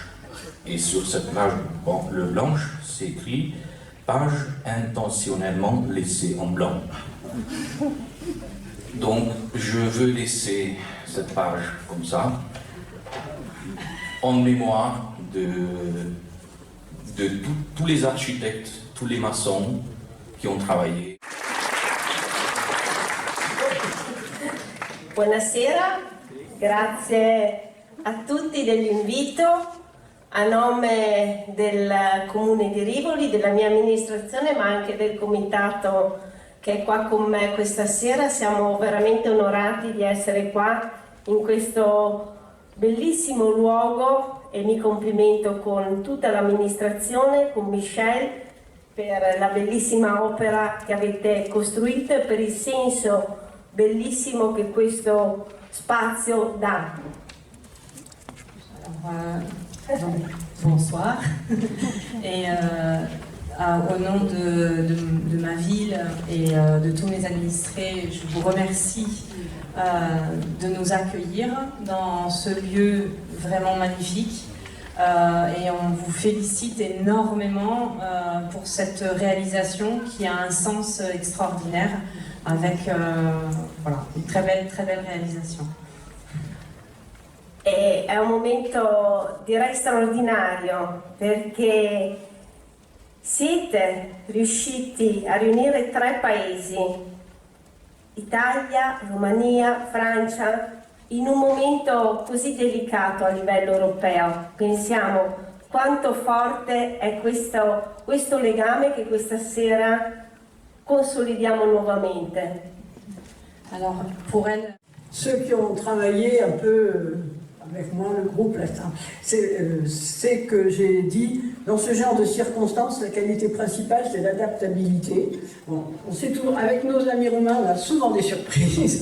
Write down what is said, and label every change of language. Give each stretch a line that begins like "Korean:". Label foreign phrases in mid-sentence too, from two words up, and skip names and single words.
French: Et sur cette page blanche, c'est écrit « page intentionnellement laissée en blanc ». Donc, je veux laisser cette page comme ça, en mémoire de tous les architectes, tous les maçons qui ont travaillé.
Italian: Buonasera, grazie a tutti dell'invito. A nome del Comune di Rivoli, della mia amministrazione, ma anche del Comitato che è qua con me questa sera. Siamo veramente onorati di essere qua in questo bellissimo luogo e mi complimento con tutta l'amministrazione, con Michel, per la bellissima opera che avete costruito e per il senso bellissimo che questo spazio dà.
French: Bonsoir. Et au nom de ma ville et de tous mes administrés, je vous remercie de nous accueillir dans ce lieu vraiment magnifique. Et on vous félicite énormément pour cette réalisation qui a un sens extraordinaire avec voilà, une très belle réalisation.
Italian: E è un momento direi straordinario perché siete riusciti a riunire 3 paesi, Italia, Romania, Francia, in un momento così delicato a livello europeo. Pensiamo quanto forte è questo legame che questa sera consolidiamo nuovamente.
French: Alors, pour elle... Ceux qui ont travaillé un peu avec moi, le groupe latin, c'est que j'ai dit, dans ce genre de circonstances, la qualité principale, c'est l'adaptabilité. Bon, on sait toujours, avec nos amis roumains, on a souvent des surprises.